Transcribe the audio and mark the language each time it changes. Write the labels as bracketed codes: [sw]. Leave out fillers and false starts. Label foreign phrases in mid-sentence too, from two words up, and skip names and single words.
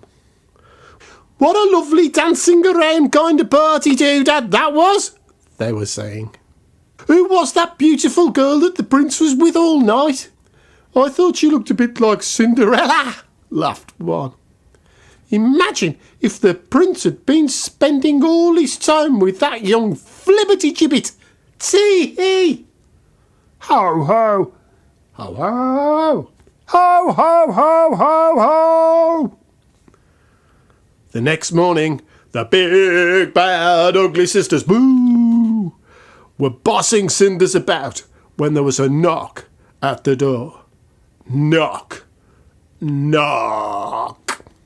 [en] "What a lovely dancing around kind of party, Doodad, that was," they were saying. "Who was that beautiful girl that the prince was with all night? I thought she looked a bit like Cinderella," laughed one. "Imagine if the prince had been spending all his time with that young flibberty-gibbet. Tee-hee! Ho, ho! Ho, ho! Ho, ho, ho, ho, ho!" The next morning, the big, bad, ugly sisters, boo, were bossing Cinders about when there was a knock at the door. Knock, knock.